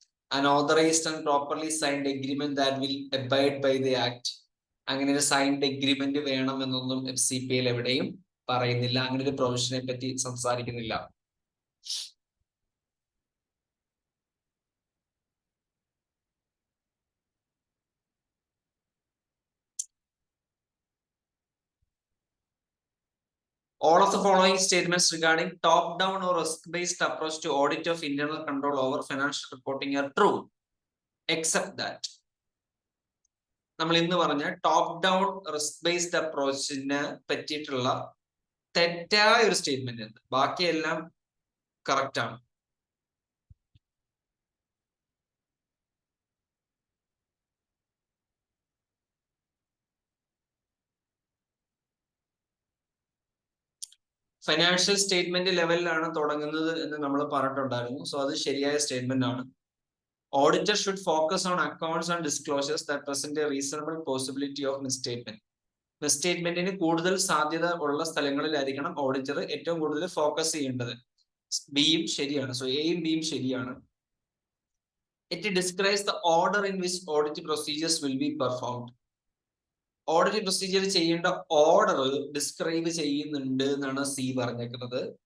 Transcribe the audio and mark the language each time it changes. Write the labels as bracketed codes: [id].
[en] Unauthorized and properly signed agreement that will abide by the act. [ml] അങ്ങനെ ഒരു signed agreement വേണമെന്നൊന്നും FCPA എവിടെയും പറയുന്നില്ല. അങ്ങനെ ഒരു പ്രൊവിഷനെ പറ്റി സംസാരിക്കുന്നില്ല. [en] All of the following statements regarding top-down or risk-based approach to audit of internal control over financial reporting are true, except that. [ml] നമ്മൾ ഇന്ന് പറഞ്ഞ ടോപ്പ് ഡൗൺ റിസ്ക് ബേസ്ഡ് അപ്രോച്ചിനെ പറ്റിയിട്ടുള്ള തെറ്റായ ഒരു സ്റ്റേറ്റ്മെന്റ് ഉണ്ട്. ബാക്കിയെല്ലാം കറക്റ്റ് ആണ്. ഫൈനാൻഷ്യൽ സ്റ്റേറ്റ്മെന്റ് ലെവലിലാണ് തുടങ്ങുന്നത് എന്ന് നമ്മൾ പറഞ്ഞിട്ടുണ്ടായിരുന്നു. സോ അത് ശരിയായ സ്റ്റേറ്റ്മെന്റ് ആണ്. [en] Auditor should focus on accounts and disclosures that present a reasonable possibility of misstatement. [ml] മിസ്സ്റ്റേറ്റ്മെന്റിന് കൂടുതൽ സാധ്യത ഉള്ള സ്ഥലങ്ങളിലായിരിക്കണം ഓഡിറ്റർ ഏറ്റവും കൂടുതൽ ഫോക്കസ് ചെയ്യേണ്ടത്. ബിയും ശരിയാണ്. സോ എയും ബിയും ശരിയാണ്. [en] It describes the order in which audit procedures will be performed. [ml] Audit procedure ചെയ്യേണ്ട ഓർഡർ ഡിസ്ക്രൈബ് ചെയ്യുന്നുണ്ട് എന്നാണ് സി പറഞ്ഞേക്കുന്നത്.